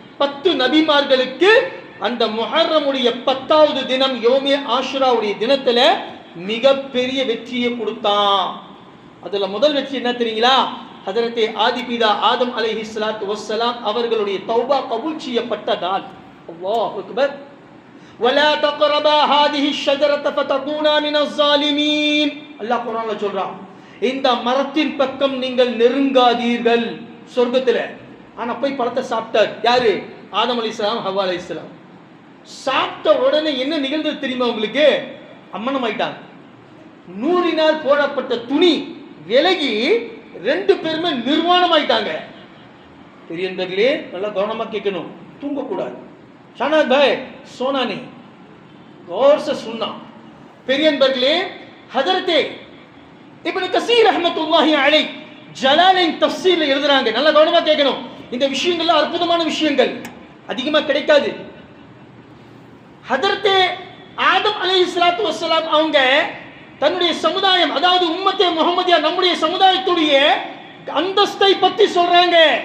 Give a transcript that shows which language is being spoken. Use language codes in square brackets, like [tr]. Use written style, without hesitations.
[ta] 10 நபிமார்களுக்கு அந்த முஹர்ரமுடைய 10வது தினம் யௌமே ஆஷுராவுடைய தினத்துல மிகப்பெரிய வெற்றியை கொடுத்தான். அதுல முதல் வெற்றி என்ன தெரியுங்களா? ஹஜரத்தே ஆதிபிதா ஆதம் அலைஹிஸ்ஸலாத்து வஸ்ஸலாம் அவர்களுடைய தௌபா கபூல் செய்யப்பட்ட நாள். [ar] அல்லாஹ் அக்பர். ولا تقربا هذه الشجرة فتكونا من الظالمين. [ta] அல்லாஹ் குர்ஆன்ல சொல்றான், இந்த மரத்தின் பக்கம் நீங்கள் நெருங்காதீர்கள் சொர்க்கத்துல. ஆனா போய் பழத்தை சாப்பிட்டார் யாரு? ஆதம் அலைஹிஸ்ஸலாம், ஹவ்வா அலைஹிஸ்ஸலாம். சாப்பிட்ட உடனே என்ன நிகழ்ந்தது தெரியுமா உங்களுக்கு? அம்மனம் ஆயிட்டாங்க. நூறினால் போடப்பட்ட துணி விலகி 2 பேருமே நிர்வாணம் ஆயிட்டாங்க. பெரியவர்களே நல்லா கவனமா கேட்கணும், தூங்கக்கூடாது. [hi] ஷானாத் பாய் सोना नहीं, गौर से सुनना. [ta] பெரியவர்களே ஹஜரத்தே இப்னு கஸீர் ரஹ்மத்துல்லாஹி அலைஹி ஜலாலைன் தஃப்சீர்ல எழுதுறாங்க. நல்லா கவனமா கேட்கணும். இந்த விஷயங்கள்லாம் அற்புதமான விஷயங்கள், அதிகமா கிடைக்காது. ஹஜரத்தே ஆதம் அலைஹிஸ்ஸலாத்து வஸ்ஸலாம் அவங்க தன்னுடைய சமுதாயம், அதாவது உம்மத்தே முஹம்மதியா நம்முடைய சமுதாயத்துடைய அந்தஸ்தை பத்தி சொல்றாங்க.